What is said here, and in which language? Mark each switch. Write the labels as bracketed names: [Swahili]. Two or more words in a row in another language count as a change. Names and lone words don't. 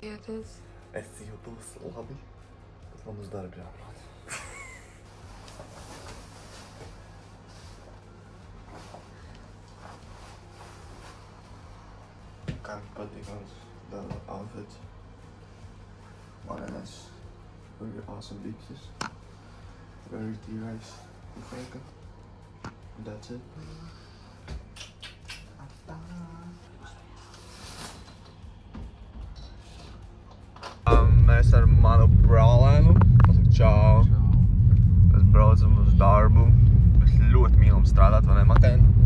[Latvian] Es jūtos labi, bet man uz darbu jābrauc. Kā man patīk mans darba outfits. Man ir [English] very awesome [Latvian] bikses. [English] Very tīrais makeup. That's it. [Latvian] Mēs ar manu brālēnu pasaku čau. Mēs braucam uz darbu. Mēs ļoti mīlam strādāt, vai ne, Matēn?